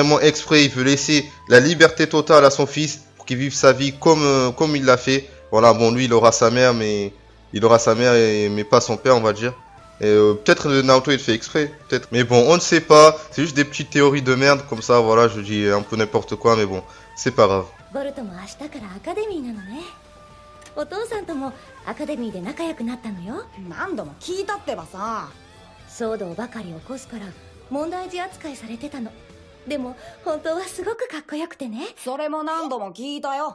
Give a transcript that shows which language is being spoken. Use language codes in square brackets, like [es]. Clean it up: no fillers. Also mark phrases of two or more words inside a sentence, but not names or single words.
[fr] Il veut laisser la liberté totale à son fils pour qu'il vive sa vie comme il l'a fait. Voilà, bon, lui, il aura sa mère, mais mais pas son père, on va dire. Et peut-être Naruto il fait exprès, peut-être. Mais bon, on ne sait pas. C'est juste des petites théories de merde comme ça. Voilà, je dis un peu n'importe quoi, mais bon, c'est pas grave. [ja] ボルトも明日からアカデミーなのね。お父さんともアカデミーで仲良くなったのよ。何度も聞いたってばさ。騒動ばかり起こすから問題児扱いされてたの。でも本当はすごくかっこよくてね。それも何度も聞いたよ。